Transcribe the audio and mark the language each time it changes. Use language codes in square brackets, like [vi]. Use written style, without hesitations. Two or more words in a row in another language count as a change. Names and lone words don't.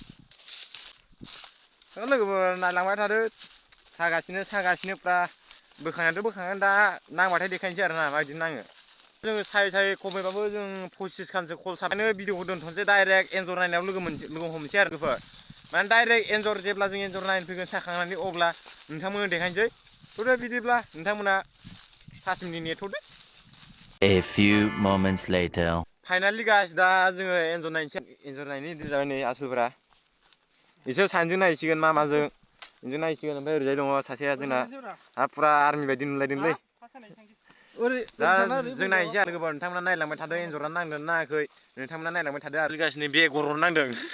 [brx] लोगोफोर नायलांबाय थादो सागासिनो फ्रा बोखांनायाथ' बोखांगोन दा नांबाथाय देखायनोसै आरो ना माबायदि नाङो जोङो साय खमैबाबो जों 25 खानसो कल साबानो भिडिअखौ दोनथ'नोसै डाइरेक्ट एन्जर नायनायाव लोगो हमनोसै आरो लोगोफोर माने डाइरेक्ट एन्जर जेब्ला जों एन्जर नायनो फैगोन साखांनानै अब्ला नोंथांमोननो देखायनोसै थ'दो बिदिब्ला नोंथांमोना 5 मिनिट नेथ'दो। [en] A few moments later. finally guys [brx] दा जोङो एन्जर नायनि दिन जाबाय नै आसोलफोरा बिसोर सानैजों नायसिगोन मामाजों बिजों नायसिगोन ओमफ्राय ओरैजाय दङ सासेया जोंना फुरा आर्मि बायदि नुलायदोंलै दा जों नायनोसै आरो गोबाव नोंथांमोना नायलांबाय थादों एन्जरा नांदों ना नाङाखै नोंथांमोना नायलांबाय थादों आरो गासिनो बे गरर नांदों